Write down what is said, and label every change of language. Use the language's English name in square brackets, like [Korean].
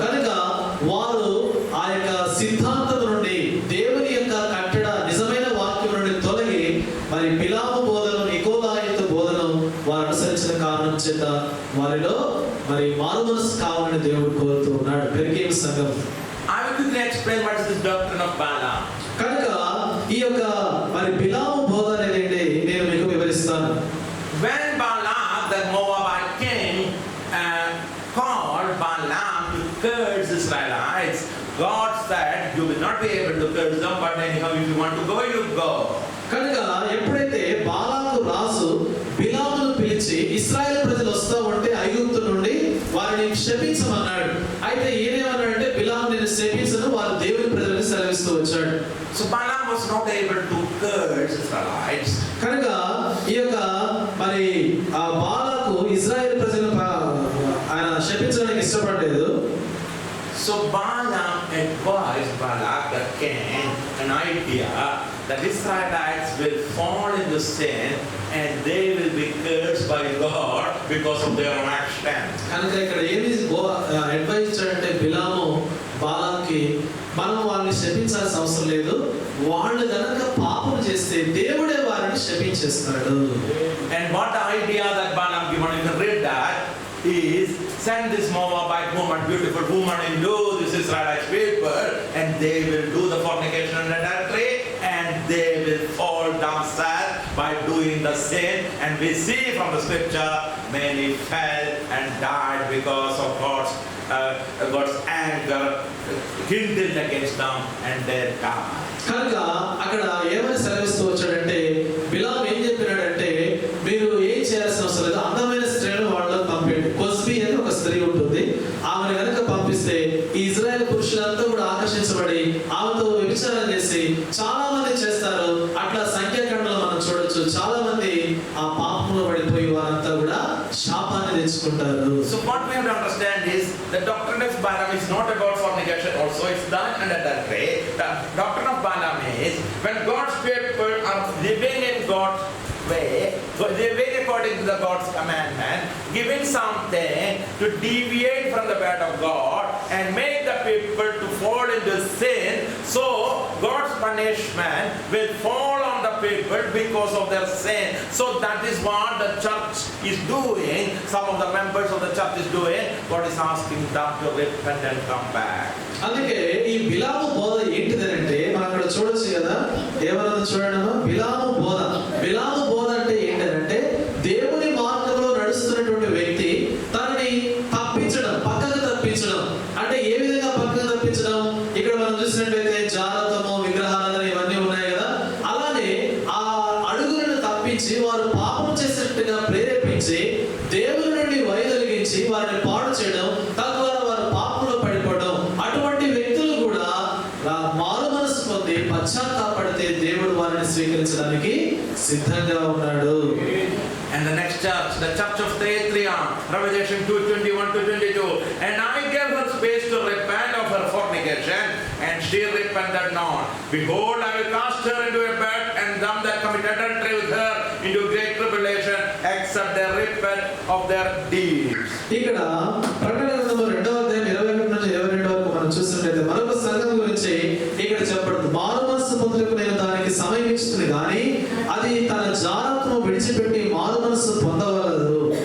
[Telugu] కనుక వారు ఆ యొక్క సిద్ధాంతం నుండి, దేవుని యొక్క కట్టడ నిజమైన వాక్యం నుండి తొలగి మరి బిలాము బోధను, నికోలాయితు బోధను వారు అనుసరించిన కారణం చేత వారిలో మరి మారు మనసు కావాలని దేవుడు కోరుతూ ఉన్నాడు. పెరిగేమి సంఘం. [English] I will quickly explain what is the doctrine of Balaam. [Telugu] కనుక ఈ యొక్క మరి బిలాము బోధ అనేది నేను మీకు వివరిస్తాను. [English] When Balaam, the Moabite king, called Balaam to curse Israelites, God said, you will not be able to curse them, but anyhow, if you want to go, you go. [Telugu] కనుక ఎప్పుడైతే బాలాకు రాజు బిలామును పిలిచి ఇశ్రాయేల్ ప్రజలు వస్తా ఉంటే ఐగుప్తు నుండి వారిని శపించమన్నాడు. అయితే ఈయనేమన్నాడంటే, బిలాము నేను శపించను, వారు దేవుని ప్రజలను సెలవిస్తూ వచ్చాడు. [English] So Balaam was not able to curse Israelites. [Telugu] కనుక ఈ యొక్క మరి ఆ బాలాకు ఇశ్రాయేల్ ప్రజలను ఆయన శపించడానికి ఇష్టపడలేదు. [English] So Balaam advised Balak the king an idea that Israelites will fall into sin and they will be cursed by God because of their own actions. [Telugu] కనుక ఇక్కడ ఏమి అడ్వైస్ ఇచ్చాడంటే బిలాము బాలాకి, మనం వాళ్ళని శపించాల్సిన అవసరం లేదు, వాళ్ళు గనక పాపం చేస్తే దేవుడే వారిని శపించేస్తాడు. [English] And what the idea that Balaam given, you can read that, is send this Moabite woman, beautiful woman, into this Israelite people, and they will do the fornication and adultery, and they will fall down sad by doing the sin. And we see from the scripture, many fell and died because of God's anger kindled against them, and they died. [Telugu] కనుక అక్కడ ఏమని సెలవిస్తూ వచ్చాడంటే, బిలాము ఏం చెప్పినాడంటే, మీరు ఏం చేయాల్సిన అవసరం లేదు, అందమైన స్త్రీలను వాళ్ళకి పంపండి. కొస్బీ అని ఒక స్త్రీ ఉంటుంది, ఆమెను కనుక పంపిస్తే ఈ ఇజ్రాయెల్ పురుషులంతా కూడా ఆకర్షించబడి ఆమెతో వ్యభిచారం చేసి చాలా మంది చేస్తారు. అట్లా సంఖ్యాకాండంలో మనం చూడొచ్చు, చాలా మంది ఆ పాపంలో పడిపోయి వారంతా కూడా శాపాన్ని తెచ్చుకుంటారు. [English] So what we have to understand is the doctrine of Balaam is not about fornication also, it's done and adultery. The doctrine of Balaam is when God's people are living in God's way, living according to the God's commandment, giving something to deviate from the word of God and make the people to fall into sin, so God's punishment will fall on the people because of their sin. So that is what the church is doing. Some of the members of the church is doing. God is asking them to repent and come back. [Telugu] అందుకే ఈ బిలాము బోధ ఏంటిదనంటే, మనం అక్కడ చూడొచ్చు కదా, ఏమన్నది చూడడమా, బిలాము బోధ. బిలాము బోధ అంటే ఏంటంటే, దేవుని మార్గంలో నడుస్తున్నటువంటి వ్యక్తి తనని తప్పించడం, పక్కకు తప్పించడం. అంటే ఏ విధంగా పక్కకు తప్పించడం? ఇక్కడ మనం చూసినట్లయితే జారత్వము, విగ్రహారాధన ఇవన్నీ ఉన్నాయి కదా, అలానే ఆ అడుగులను తప్పించి వారు పాపం చేసినట్టుగా ప్రేరేపించి దేవుని నుండి వైదొలిగించి వారిని పాడు చేయడం, తద్వారా వారు పాపంలో పడిపోవడం. అటువంటి వ్యక్తులు కూడా మారు మనసు పొంది పశ్చాత్తాపడితే దేవుడు వారిని స్వీకరించడానికి సిద్ధంగా ఉన్నాడు. [English] And the next church, the church of Thyatira, Revelation 2:21 to 22. And I gave her space to repent of her fornication, and she repented not. Behold, I will cast her into a bed, and them that commit adultery with her into great tribulation, except they repent of their deeds. [Telugu] ఇక్కడ ప్రకటన గ్రంథము 2వ అధ్యాయం 21 నుంచి 22 వరకు మనం చూసినట్లయితే మరొక సంఘం గురించి ఇక్కడ చెప్పబడుతుంది. మారు మనసు పొందుటకు నేను దానికి సమయం ఇస్తుంది కానీ అది తన జారత్వము విడిచిపెట్టి మారు మనసు పొందవలదు.